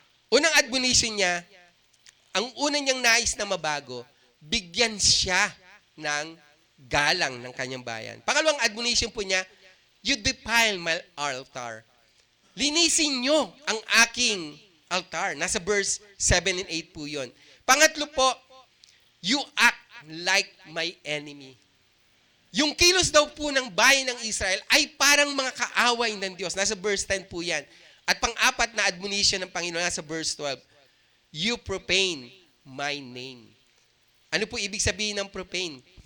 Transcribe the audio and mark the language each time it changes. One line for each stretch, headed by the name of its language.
Filipino: Unang admonition niya, ang una niyang nais na mabago, bigyan siya ng galang ng kanyang bayan. Pangalawang admonition po niya,
English: you defile my altar.
Filipino: Linisin niyo ang aking altar. Nasa verse 7 and 8 po yun. Pangatlo po,
English: you act like my enemy.
Filipino: Yung kilos daw po ng bayan ng Israel ay parang mga kaaway ng Diyos. Nasa verse 10 po yan. At pang-apat na admonition ng Panginoon nasa verse 12,
English: you profane my name.
Filipino: Ano po ibig sabihin ng profane?